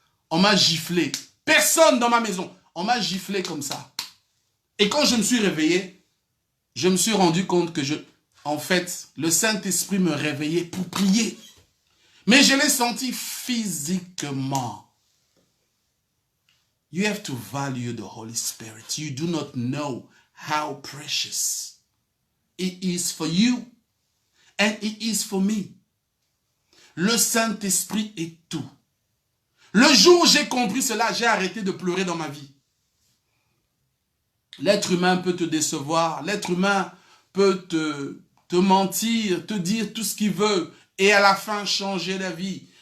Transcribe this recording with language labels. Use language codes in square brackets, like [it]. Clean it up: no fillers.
[fr] On m'a giflé. Personne dans ma maison. On m'a giflé comme ça. Et quand je me suis réveillé, je me suis rendu compte que en fait, le Saint-Esprit me réveillait pour prier. Mais je l'ai senti physiquement. [en] You have to value the Holy Spirit. You do not know how precious it is for you and it is for me. [fr] Le Saint-Esprit est tout. Le jour où j'ai compris cela, j'ai arrêté de pleurer dans ma vie. L'être humain peut te décevoir, l'être humain peut te mentir, te dire tout ce qu'il veut et à la fin changer la vie.